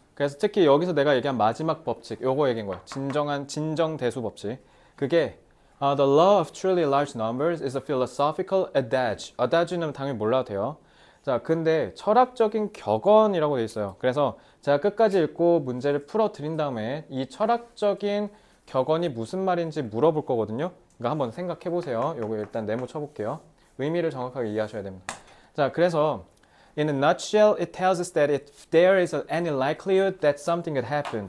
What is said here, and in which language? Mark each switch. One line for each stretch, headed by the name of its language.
Korean: 그래서 특히 여기서 내가 얘기한 마지막 법칙, 요거 얘기한 거야. 진정 대수 법칙. 그게
English: the law of truly large numbers is a philosophical adage.
Korean: adage는 당연히 몰라도 돼요. 자, 근데 철학적인 격언이라고 돼 있어요. 그래서 제가 끝까지 읽고 문제를 풀어 드린 다음에 이 철학적인 격언이 무슨 말인지 물어볼 거거든요. 그러니까 한번 생각해 보세요. 요거 일단 네모 쳐볼게요. 의미를 정확하게 이해하셔야 됩니다. 자, 그래서
English: In a nutshell, it tells us that if there is any likelihood that something could happen.